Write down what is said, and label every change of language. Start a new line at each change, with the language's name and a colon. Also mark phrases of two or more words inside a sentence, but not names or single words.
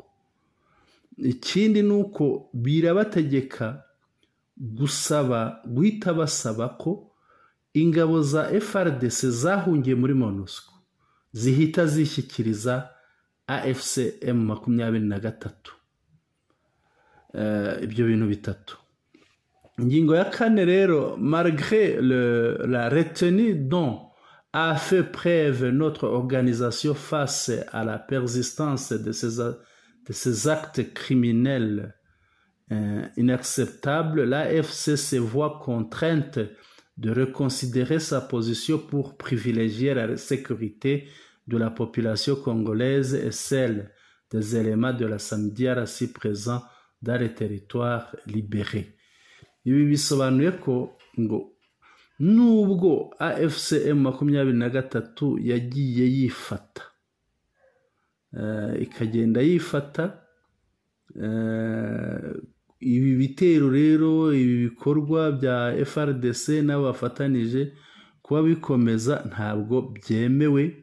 Kinyarwanda: Ikindi nuko birabategeka guhita basaba ko ingabo za FARDC zahungiye muri MONUSCO zihita zishyikiriza AFCM 23. Ibyo bintu bitatu. Ingingo ya kane rero,
French: malgré la retenue dont a fait preuve notre organisation face à la persistance de ces actes criminels inacceptables, l'AFC se voit contrainte de reconsidérer sa position pour privilégier la sécurité de la population congolaise et celle des éléments de la SAMIDRC présents dans les territoires libérés.
Kinyarwanda: Ibi bisobanuye ko ngo nubwo AFCM 23 yagiye yifata ikagenda yifata, ibi bitero rero, ibi bikorwa bya FARDC n'abafatanije kuba bikomeza ntabwo byemewe.